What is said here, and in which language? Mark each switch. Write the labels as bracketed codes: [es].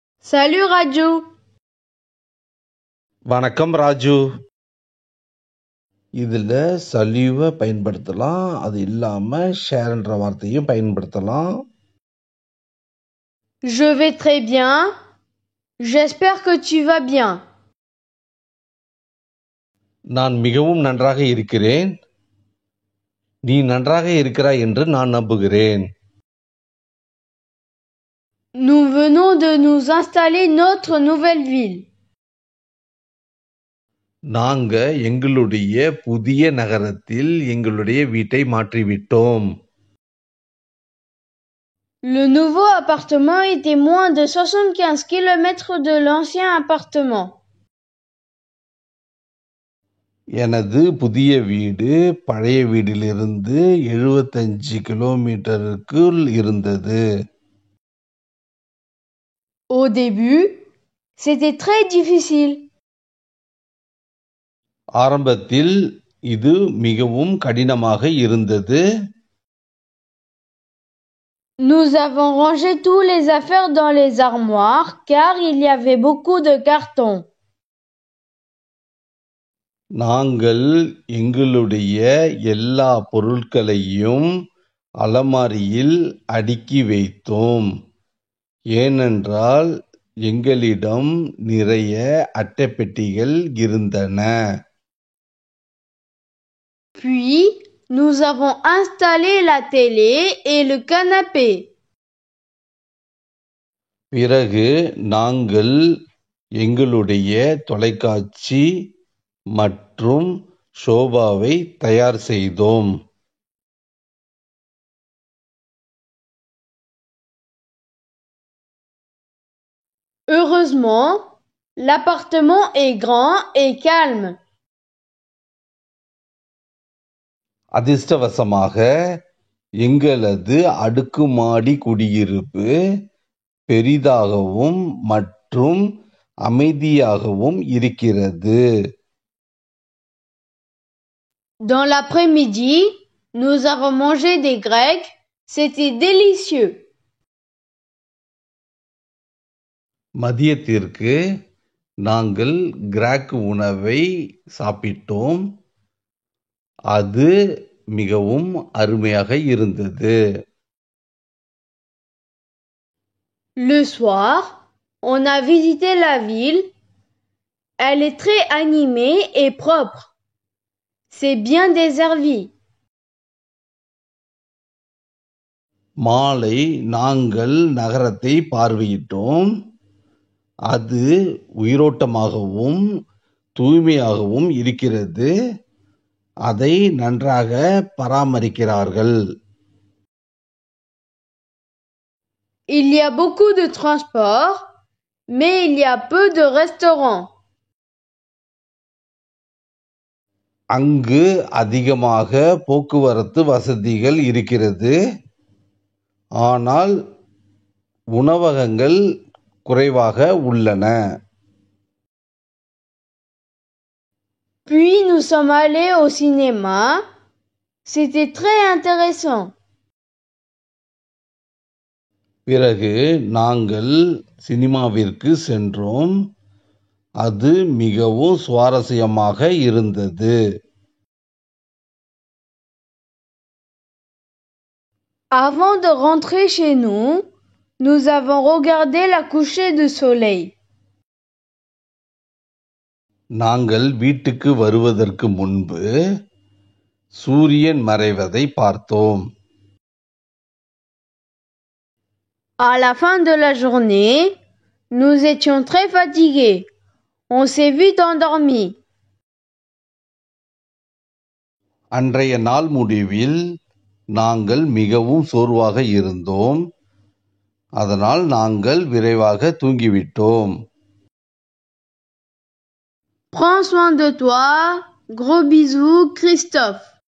[fr] Salut Raju. [ta] வணக்கம் ராஜு. இதில் சல்யூவை பயன்படுத்தலாம். அது இல்லாமல் ஷேர்ன்ற வார்த்தையும் பயன்படுத்தலாம். [fr] Je vais très bien. J'espère que tu vas bien. [ta] நான் மிகவும் நன்றாக இருக்கிறேன். நீ நன்றாக இருக்கிறாய் என்று நான் நம்புகிறேன். [fr] Nous venons de nous installer notre nouvelle ville. [ta] நாங்க எங்களுடைய புதிய நகரத்தில் எங்களுடைய வீட்டை மாற்றிவிட்டோம். [fr] Le nouveau appartement était moins de 75 km de l'ancien appartement. [ta] எனது புதிய வீடு பழைய வீட்டிலிருந்து 75 கிலோமீட்டருக்குள் இருந்தது. [fr] Au début, c'était très difficile. [ta] ஆரம்பத்தில் இது மிகவும் கடினமாக இருந்தது. [fr] Nous avons rangé tous les affaires dans les armoires car il y avait beaucoup de cartons. [ta] நாங்கள் எங்களுடைய எல்லா பொருட்களையும் அலமாரியில் அடுக்கி வைத்தோம். ஏனென்றால் எங்களிடம் நிறைய அட்டைப்பெட்டிகள் இருந்தன. [fr] Puis, nous avons installé la télé et le canapé. [ta] பிறகு நாங்கள் எங்களுடைய தொலைக்காட்சி மற்றும் சோபாவை தயார் செய்தோம். [fr] Heureusement, l'appartement est grand et calme. [ta] அதிர்ஷ்டவசமாக எங்களது அடுக்குமாடி குடியிருப்பு பெரிதாகவும் மற்றும் அமைதியாகவும் இருக்கிறது. [fr] Dans l'après-midi, nous avons mangé des grecs. C'était délicieux. [ta] மதியத்திற்கு நாங்கள் கிராக் உணவை சாப்பிட்டோம். அது மிகவும் அருமையாக இருந்தது. [fr] Le soir, on a visité la ville. Elle est très animée et propre. C'est bien desservi. [ta] மாலை நாங்கள் நகரத்தை பார்வையிட்டோம். அது உயிரோட்டமாகவும் தூய்மையாகவும் இருக்கிறது. அதை நன்றாக பராமரிக்கிறார்கள். [fr] Il y a beaucoup de transports, mais il y a peu de restaurants. [ta] அங்கு அதிகமாக போக்குவரத்து வசதிகள் இருக்கிறது. ஆனால் உணவகங்கள் குறைவாக உள்ளன. [fr] Puis nous sommes allés au cinéma. C'était très intéressant. [ta] பிறகு நாங்கள் சினிமாவிற்கு சென்றோம். அது மிகவும் சுவாரஸ்யமாக இருந்தது. [fr] Avant de rentrer chez nous, nous avons regardé la coucher de soleil. [ta] நாங்கள் வீட்டுக்கு வருவதற்கு முன்பு சூரியன் மறைவதை பார்த்தோம். [fr] À la fin de la journée, nous étions très fatigués. On s'est vite endormi. [ta] அன்றைய நாள் முடிவில் நாங்கள் மிகவும் சோர்வாக இருந்தோம். அதனால் நாங்கள் விரைவாக தூங்கிவிட்டோம். [fr] Prends soin de toi. Gros bisous, Christophe.